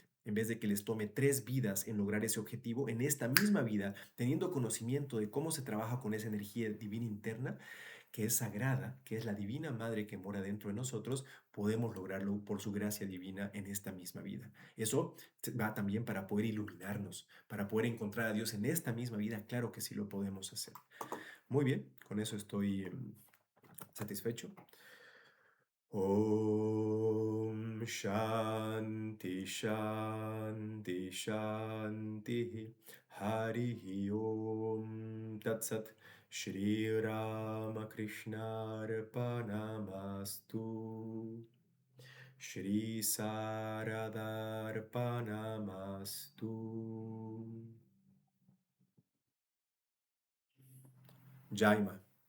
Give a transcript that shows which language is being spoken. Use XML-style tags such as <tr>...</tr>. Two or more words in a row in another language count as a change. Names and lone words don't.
<es>En vez de que les tome 3 vidas en lograr ese objetivo, en esta misma vida, teniendo conocimiento de cómo se trabaja con esa energía divina interna, que es sagrada, que es la divina madre que mora dentro de nosotros, podemos lograrlo por su gracia divina en esta misma vida. Eso va también para poder iluminarnos, para poder encontrar a Dios en esta misma vida. Claro que sí lo podemos hacer. Muy bien, con eso estoy satisfecho.</es> <sa>Om Shanti Shanti Shanti Hari Om Tat Sat Shri Ramakrishna Arpanamastu Shri Saradar Arpanamastu Jaima.</sa>